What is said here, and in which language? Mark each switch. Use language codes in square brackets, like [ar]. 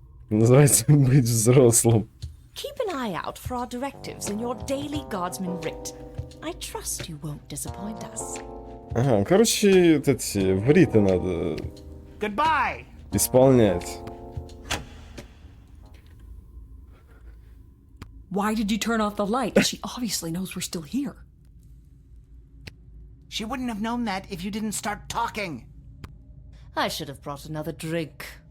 [ru] Называется быть взрослым. [en] Keep an eye out for our directives in your daily guardsman writ. I trust you won't disappoint us. [ru] Ага, короче, вот эти вриты надо исполнять. [en] Why did you turn off the light? She obviously knows we're still here. She wouldn't have known that if you didn't start talking. I should have brought another drink.